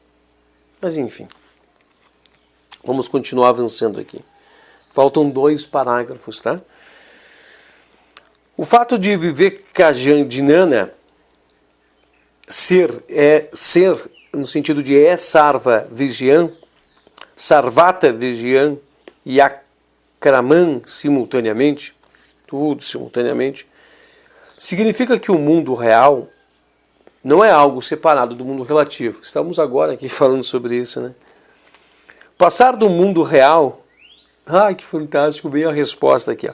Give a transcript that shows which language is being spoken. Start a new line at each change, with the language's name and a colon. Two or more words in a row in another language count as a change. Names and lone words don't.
Portuguese: Mas enfim, vamos continuar avançando aqui. Faltam 2 parágrafos, tá? O fato de viver Kajandinana, ser no sentido de sarva vigian, sarvata vigian e akraman simultaneamente, tudo simultaneamente, significa que o mundo real não é algo separado do mundo relativo. Estamos agora aqui falando sobre isso, né? Passar do mundo real, que fantástico, veio a resposta aqui, ó.